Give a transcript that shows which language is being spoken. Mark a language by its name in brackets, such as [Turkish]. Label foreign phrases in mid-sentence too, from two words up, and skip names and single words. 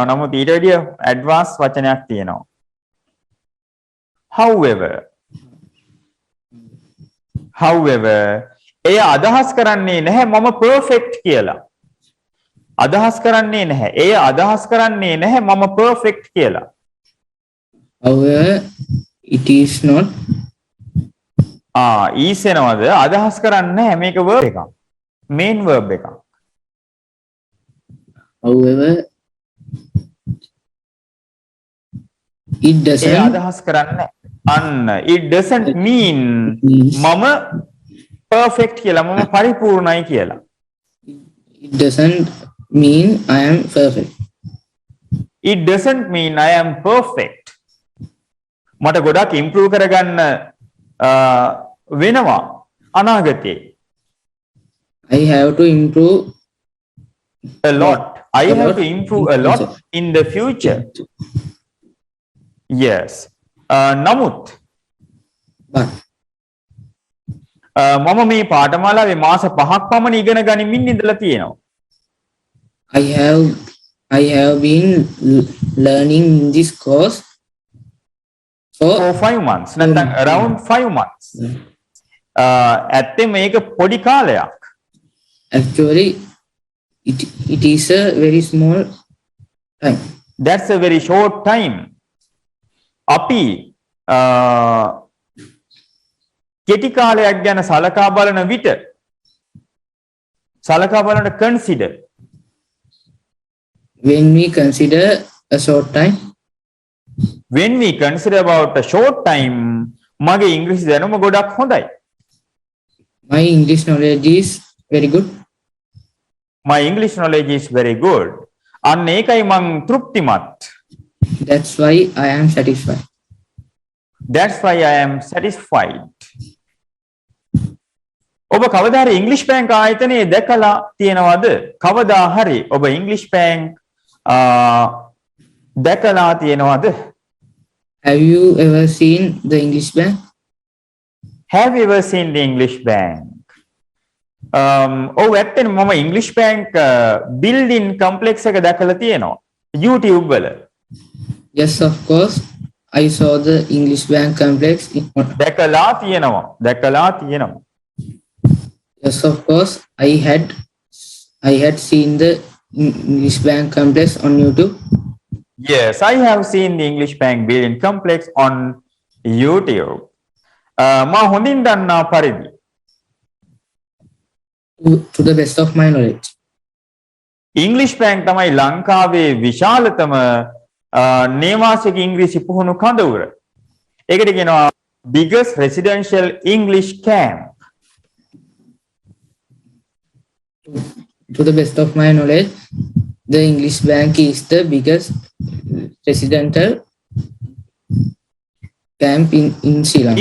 [Sinhala] නමුත් ඊට වැඩිය ඇඩ්වාන්ස් වචනයක් තියෙනවා. however එය අදහස් කරන්නේ නැහැ මම perfect කියලා. අදහස් කරන්නේ නැහැ. එය අදහස් කරන්නේ නැහැ මම perfect කියලා. [English] However, it is not. [Sinhala] is එනවද අදහස් කරන්නේ නැහැ මේක verb එකක්. [English] main verb [Sinhala] එකක්. [English] However, it [Sinhala] ඒ [English] doesn't [Sinhala] අදහස් කරන්නේ අන්න [English] it doesn't mean [Sinhala] මම perfect කියලා මම පරිපූර්ණයි කියලා. [English] it doesn't mean I am perfect. It doesn't mean I am perfect. [Sinhala] මට ගොඩක් improve කරගන්න වෙනවා අනාගතේ. [English] I have to improve A lot. I have to improve a lot in the future. Yes. නමුත් but [Sinhala] මම මේ පාඨමාලාවේ මාස 5ක් පමණ ඉගෙන ගනිමින් ඉඳලා තියෙනවා. [English] I have been learning this course for 5 months. නැත්නම් around 5 months. [Sinhala] ඇත්තේ මේක පොඩි කාලයක්. [English] Actually, it is a very small time. That's a very short time. [Sinhala] අපි කෙටි කාලයක් ගැන සලකා බලන විට සලකා බලන consider [English] When we consider a short time, when we consider about a short time [Sinhala] මගේ ඉංග්‍රීසි දැනුම ගොඩක් හොඳයි. [English] my English knowledge is very good. My English knowledge is very good. [Sinhala] අන්න ඒකයි මං තෘප්තිමත්. [English] That's why I am satisfied. That's why I am satisfied. [Sinhala] ඔබ කවදා හරි ඉංග්‍රීසි බැංක් ආයතනයේ දැකලා තියෙනවද? කවදා හරි ඔබ ඉංග්‍රීසි බැංක් දැකලා තියෙනවද? [English] Have you ever seen the English bank? Have you ever seen the English bank? [Sinhala] ඔව් ඇත්තටම මම ඉංග්‍රීසි [English] bank building complex [Sinhala] එක දැකලා තියෙනවා YouTube වල. [English] Yes, of course. I saw the English bank complex. [Sinhala] දැකලා තියෙනවා. [English] Yes, of course. I had seen the English bank complex on YouTube. Yes, I have seen the English bank building complex on YouTube. [Sinhala] මා හොඳින් දන්නා පරිදි [English] To the best of my knowledge. [Sinhala] English bank තමයි ලංකාවේ විශාලතම නේවාසික ඉංග්‍රීසි පුහුණු කඳවුර. ඒකට කියනවා [English] biggest residential English camp. To the best of my knowledge, the English bank is the biggest residential camp in Sri Lanka.